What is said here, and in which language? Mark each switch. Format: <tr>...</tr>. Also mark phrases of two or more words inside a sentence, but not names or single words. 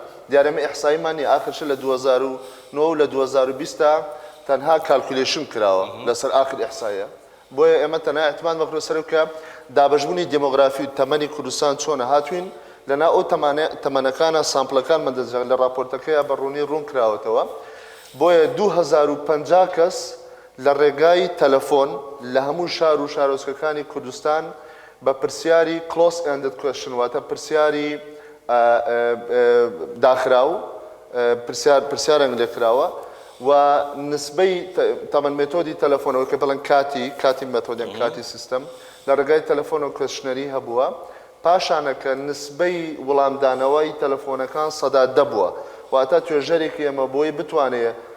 <ckb>دیارەمە ئیحساییمانی ئاخرش لە 2009 و لە 2020 تەنها کالکولیشن کراوە لەسەر ئاخر ئیحساییە بۆیە ئێمە تەنها اعتمادمان کردوتە سەر کە دابەشبوونی دیمۆگرافی و تەمەنی کوردستان چۆنە هاتوین لەنا ئەو تەمەنەکانە سامپڵەکان مەدەجە لە راپۆرتەکەیە بەڕوونی ڕوون کراوەتەوە بۆیە 2050 کەس لە ڕێگای تەلەفۆن لە هەموو شار و شارۆچکەکانی کوردستان بە پرسیاری</ckb> <en>close ended question</en> <ckb>واتە پرسیاری داخراو پرسیارێک لێکراوە و نسبەی تەمەن مێتۆدی تەلەفۆنەوە کە بڵێن کاتی مێتۆدیان کاتی سیستەم لە ڕێگای تەلەفۆن و کوێشنەری هەبووە پاشانەکە نسبەی وەڵامدانەوەی تەلەفۆنەکان سەدا دەبووە واتە توێژەرێکی ئەمە بۆی بتوانێت</ckb>